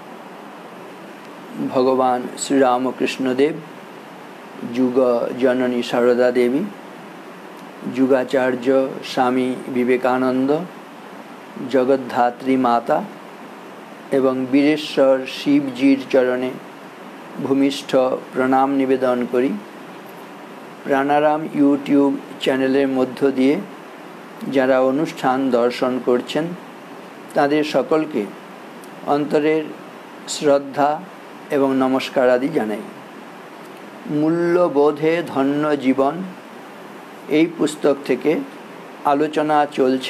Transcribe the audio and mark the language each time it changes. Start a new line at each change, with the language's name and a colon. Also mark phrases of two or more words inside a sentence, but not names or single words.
Bangla: ভগবান শ্রী রামকৃষ্ণ দেব, যুগ জননী সারদা দেবী, যুগাচার্য স্বামী বিবেকানন্দ, জগদ্ধাত্রী মাতা এবং বীরেশ্বর শিবজীর চরণে ভূমিষ্ঠ প্রণাম নিবেদন করি। প্রাণারাম ইউটিউব চ্যানেলের মধ্য দিয়ে যারা অনুষ্ঠান দর্শন করছেন তাদের সকলকে অন্তরের শ্রদ্ধা এবং নমস্কার আদি জানাই। মূল্যবোধে ধন্য জীবন এই পুস্তক থেকে আলোচনা চলছে।